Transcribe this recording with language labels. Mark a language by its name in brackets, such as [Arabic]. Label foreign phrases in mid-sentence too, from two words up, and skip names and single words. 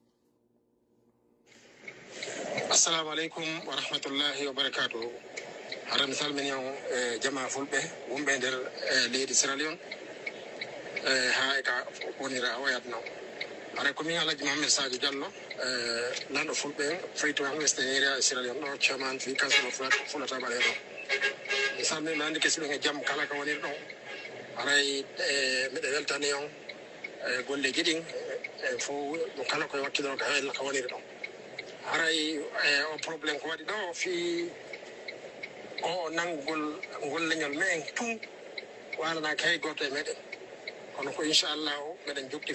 [Arabic] السلام عليكم ورحمة الله وبركاته. [Fula] hara mi salmini on jama fulɓe wonɓe nder leydi Sierra Leone ha e ka wonira wayat noon hara komin Alaji Mohamed Sadio Diallo lanɗo fulɓe Freetown Western Area e Sierra Leone ɗo chairman fi council of Fulataɓe ɗo mi salmini mi andi kesiɗon e jaam kala ka woniri ɗon haray miɗe weltani on golleji ɗin fo ɗum kala koye wakkiloro ka hella ka woniri ɗon haray o probléme ko waɗi ɗo fi o nanngol ngol leñol men tun walanaka hay goto e meɗen kono ko inchallahu meɗen jokki